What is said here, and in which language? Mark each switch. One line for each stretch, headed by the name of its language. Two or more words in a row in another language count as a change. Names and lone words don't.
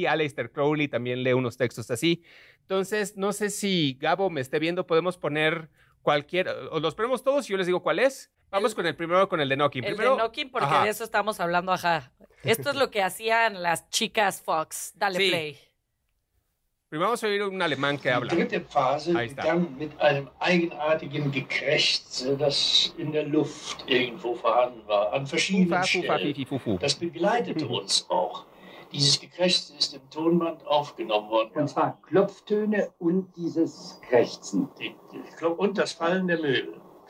Spanish: Aleister Crowley también lee unos textos así. Entonces, no sé si Gabo me esté viendo, podemos poner o los ponemos todos y yo les digo cuál es. Vamos con el primero, con el de knocking. El de knocking, porque de eso estamos hablando, Esto es lo que hacían las chicas Fox. Dale play. Primero vamos a oír un alemán que habla.
German: Die dritte Phase begann mit einem eigenartigen Gekrächze, das in der Luft irgendwo vorhanden war, an verschiedenen Stellen. Das begleitete uns auch. Dieses Gekrächze ist im Tonband aufgenommen worden. Und zwar Klopftöne und dieses Krächzen. Und das Fallen der Möbel.